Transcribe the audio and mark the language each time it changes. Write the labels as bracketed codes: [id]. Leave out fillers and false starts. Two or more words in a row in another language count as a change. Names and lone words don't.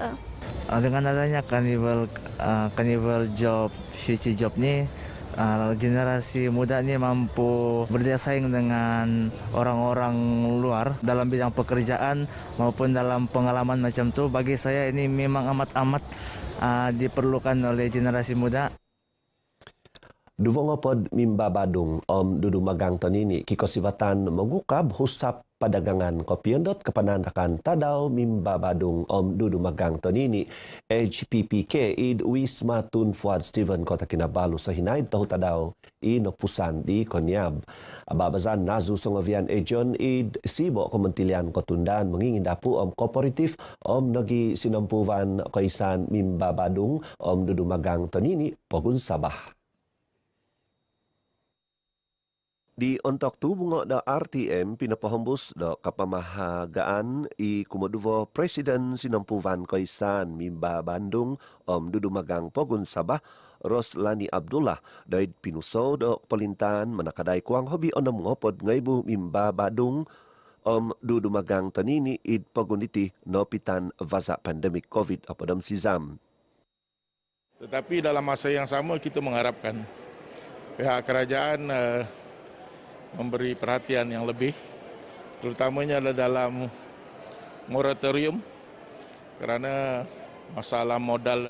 [ms] Dengan adanya [en] carnival job, future job [ms] ni, generasi muda ni mampu berdaya saing dengan orang-orang luar dalam bidang pekerjaan maupun dalam pengalaman macam tu. Bagi saya ini memang amat-amat diperlukan oleh generasi muda. [dtp] Duvongopod Mimba Badung Om Dudu Magang Tonini kikosibatan mengukab husap padagangan kopiondot kepanandakan tadau Mimba Badung Om Dudu Magang Tonini HPPK id Wisma Tun Fuad Steven Kota Kinabalu sa hinaid tahu tadau inopusan di Konyab. Ababazan nazu songovian ejon id sibo kementerian kotundaan mengingin dapu Om kooperatif Om Nogi Sinampuvan Koisan Mimba Badung Om Dudu Magang Tonini Pogun Sabah. Di ontok tu bunga da RTM pinapahembus da kapamahagaan i kumoduvo Presiden Sinampuvan Koisan Mimba Bandung Om Dudu Magang Pogun Sabah Roslani Abdullah daid pinuso da pelintan manakadai kuang hobi onam ngopod ngaibu Mimba Badung Om Dudu Magang Tanini id pagunditi nopitan vaza pandemik COVID apadam sizam. [ms] Tetapi dalam masa yang sama kita mengharapkan pihak kerajaan memberi perhatian yang lebih, terutamanya adalah dalam moratorium kerana masalah modal.